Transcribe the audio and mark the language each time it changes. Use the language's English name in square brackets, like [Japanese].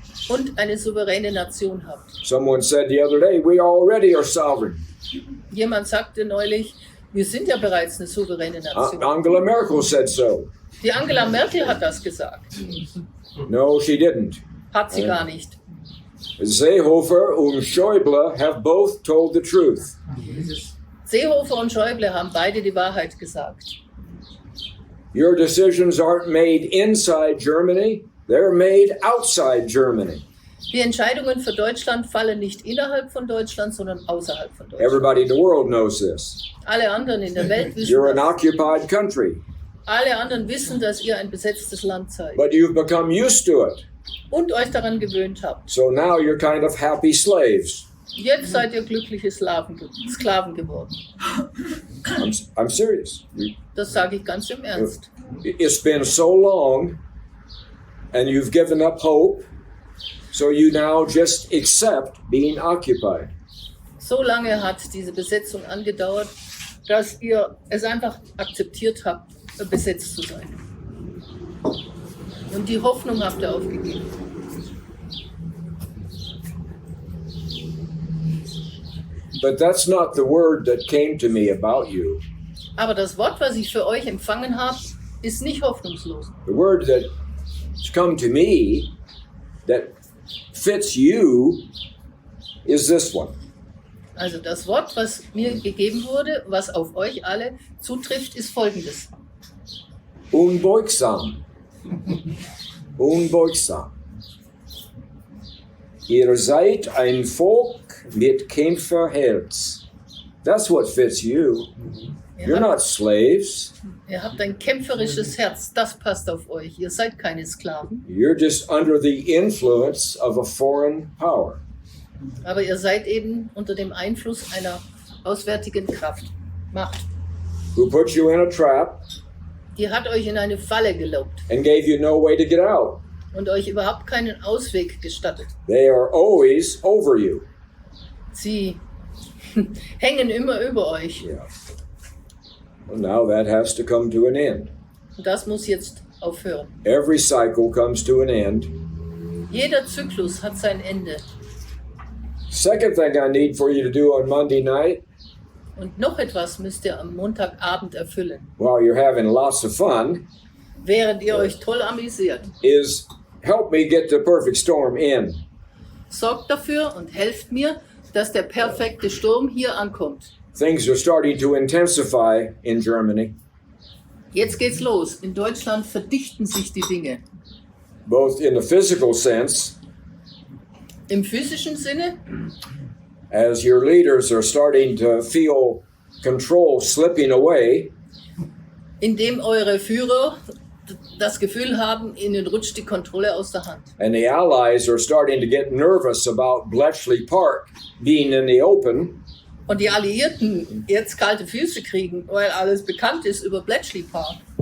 [German] Und eine souveräne Nation habt. [English] Someone said the other day, we already are sovereign. [German] Jemand sagte neulich, wir sind ja bereits eine souveräne Nation. [English] Angela Merkel said so. [German] Die Angela Merkel hat das gesagt. [English] No, she didn't. [German] Hat sie gar nicht. [English] Seehofer und Schäuble have both told the truth. [German] Seehofer und Schäuble haben beide die Wahrheit gesagt. [English] Your decisions aren't made inside Germany, they're made outside Germany. [German] Die Entscheidungen für Deutschland fallen nicht innerhalb von Deutschland, sondern außerhalb von Deutschland. [English] Everybody in the world knows this. [German] Alle anderen in der Welt wissen [English] You're an [German] das. [English] occupied country, [German] Alle anderen wissen, dass ihr ein besetztes Land seid [English] but you've become used to it. [German] und euch daran gewöhnt habt. [English] So now you're kind of happy slaves. [German] Jetzt seid ihr glückliche Sklaven geworden. [English] I'm serious. [German] Das sage ich ganz im Ernst. [English] It's been so long and you've given up hope, so you now just accept being occupied. [German] So lange hat diese Besetzung angedauert, dass ihr es einfach akzeptiert habt, besetzt zu sein. Und die Hoffnung habt ihr aufgegeben. [English] But that's not the word that came to me about you. [German] Aber das Wort, was ich für euch empfangen habe, ist nicht hoffnungslos. [English] The word that's come to me that fits you is this one. [German] Also das Wort, was mir gegeben wurde, was auf euch alle zutrifft, ist folgendes. Unbeugsam. Unbeugsam. Ihr seid ein Volk mit Kämpferherz. [English] That's what fits you. You're not slaves. [German] Ihr habt ein kämpferisches Herz, das passt auf euch. Ihr seid keine Sklaven, [English] You're just under the influence of a foreign power. [German] aber ihr seid eben unter dem Einfluss einer auswärtigen Kraft, Macht. [English] Who put you in a trap [German] Die hat euch in eine Falle gelockt [English] and gave you no way to get out. [German] und euch überhaupt keinen Ausweg gestattet. [English] They are always over you. [German] Sie hängen immer über euch. [English] Yeah. Well, now that has to come to an end. [German] Und das muss jetzt aufhören. [English] Every cycle comes to an end. [German] Jeder Zyklus hat sein Ende. [English] Second thing I need for you to do on Monday night, [German] Und noch etwas müsst ihr am Montagabend erfüllen, [English] while you're having lots of fun, [German] während ihr euch toll amüsiert. [English] is help me get the perfect storm in. [German] Sorgt dafür und helft mir, dass der perfekte Sturm hier ankommt. [English] Things are starting to intensify in Germany, [German] Jetzt geht's los. In Deutschland verdichten sich die Dinge. [English] both in the physical sense, [German] Im physischen Sinne, [English] as your leaders are starting to feel control slipping away, [German] indem eure Führer das Gefühl haben, ihnen rutscht die Kontrolle aus der Hand. [English] and the allies are starting to get nervous about Bletchley Park being in the open. [German] Und die Alliierten jetzt kalte Füße kriegen, weil alles bekannt ist über Bletchley Park.